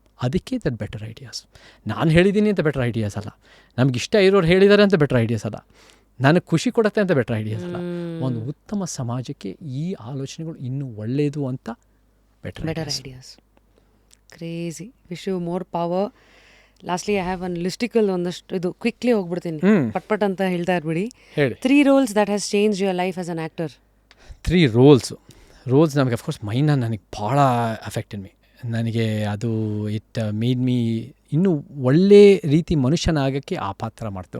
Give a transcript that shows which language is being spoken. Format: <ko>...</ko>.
<kn>ಅದಕ್ಕೆ that better ideas. ನಾನು ಹೇಳಿದ್ದೀನಿ ಅಂತ ಬೆಟರ್ ಐಡಿಯಾಸ್ ಅಲ್ಲ, ನಮಗಿಷ್ಟ ಇರೋರು ಹೇಳಿದ್ದಾರೆ ಅಂತ ಬೆಟರ್ ಐಡಿಯಾಸ್ ಅಲ್ಲ, ನನಗೆ ಖುಷಿ ಕೊಡುತ್ತೆ ಅಂತ ಬೆಟರ್ ಐಡಿಯಾಸ್ ಅಲ್ಲ. ಒಂದು ಉತ್ತಮ ಸಮಾಜಕ್ಕೆ ಈ ಆಲೋಚನೆಗಳು ಇನ್ನೂ ಒಳ್ಳೆಯದು ಅಂತ better ideas.</kn> <en>Crazy. Wish you more power. Lastly I have one listicle</en> <kn>ಒಂದಷ್ಟು ಇದು ಕ್ವಿಕ್ಲಿ ಹೋಗ್ಬಿಡ್ತೀನಿ, ಪಟ್ ಅಂತ ಹೇಳ್ತಾ ಇರ್ಬಿಡಿ. ಹೇಳಿ.</kn> <en>3 roles that has changed your life as an actor.</en> <kn>3 rolls ನಮಗೆ ಅಫ್ಕೋರ್ಸ್ ಮೈನ ನನಗೆ ಭಾಳ</kn> <en>Affected me.</en> <kn>ನನಗೆ ಅದು</kn> <en>it made me</en> <kn>ಇನ್ನೂ ಒಳ್ಳೆ ರೀತಿ ಮನುಷ್ಯನಾಗೋಕ್ಕೆ ಆ ಪಾತ್ರ ಮಾಡ್ತು.</kn>